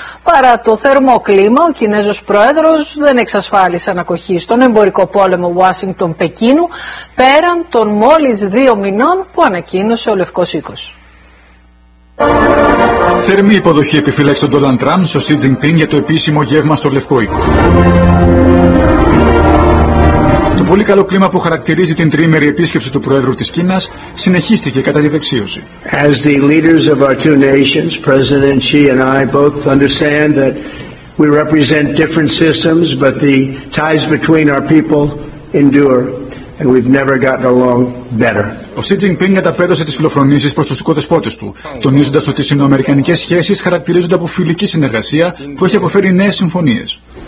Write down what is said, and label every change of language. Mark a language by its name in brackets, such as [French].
[Greek] Παρά το θερμό κλίμα, ο Κινέζος Πρόεδρος δεν εξασφάλισε ανακοχή στον εμπορικό πόλεμο Ουάσιγκτον-Πεκίνου, πέραν των μόλις 2 μηνών που ανακοίνωσε ο Λευκός Οίκος. Θερμή υποδοχή επιφυλάξει τον Ντόναλντ Τραμπ στο Σι Τζινπινγκ για το επίσημο γεύμα στο Λευκό Οίκο. Το πολύ καλό κλίμα που χαρακτηρίζει την τριήμερη επίσκεψη του Προέδρου της Κίνας συνεχίστηκε κατά τη δεξίωση. [English] As the leaders of our two nations, President Xi and I both understand that we represent different systems, but the ties between our people endure. And we've never gotten along better. [Greek] Ο Σι Τζινπινγκ καταπέδωσε τις φιλοφρονήσεις προς τους οικοδεσπότες του, τονίζοντας ότι οι συνοαμερικανικές σχέσεις χαρακτηρίζονται από φιλική συνεργασία που έχει αποφέρει νέες συμφωνίες.